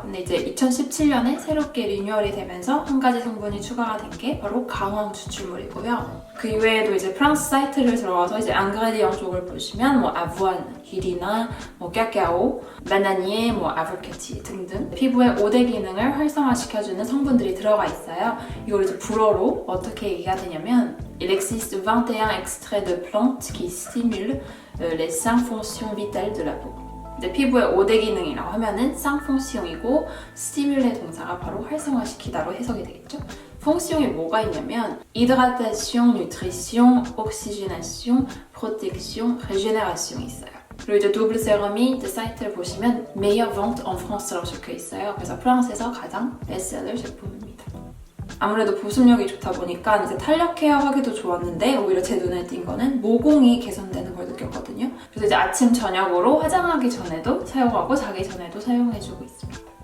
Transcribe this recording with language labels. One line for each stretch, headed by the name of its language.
Korean: 근데 이제 2017년에 새롭게 리뉴얼이 되면서 한 가지 성분이 추가가 된 게 바로 강황 추출물이고요. 그 이외에도 이제 프랑스 사이트를 들어가서 이제 앙그레디영 쪽을 보시면 뭐 아부안, 길이나 뭐 까까오, 바나니에, 뭐 아볼케티 등등 피부의 5대 기능을 활성화시켜주는 성분들이 들어가 있어요. 이걸 이제 불어로 어떻게 얘기가 되냐면
French: Il existe 21 extraits de plantes qui stimulent les 5 fonctions vitales de la peau.
Korean: 이제 피부의 5대 기능이라고 하면은 5 fonctions이고 스티뮬의 동사가 바로 활성화시키다로 해석이 되겠죠. 퐁시용이 뭐가 있냐면
French: hydratation, nutrition, oxygénation, protection, régénération
Korean: 있어요. 그리고 이제 더블 세럼이 이제 사이트를 보시면
French: meilleure vente en France
Korean: 라고 적혀 있어요. 그래서 프랑스에서 가장 베스트셀러 제품입니다. 아무래도 보습력이 좋다 보니까 이제 탄력 케어 하기도 좋았는데 오히려 제 눈에 띈 거는 모공이 개선되는 걸 느꼈거든요. 그래서 이제 아침 저녁으로 화장하기 전에도 사용하고 자기 전에도 사용해주고 있습니다.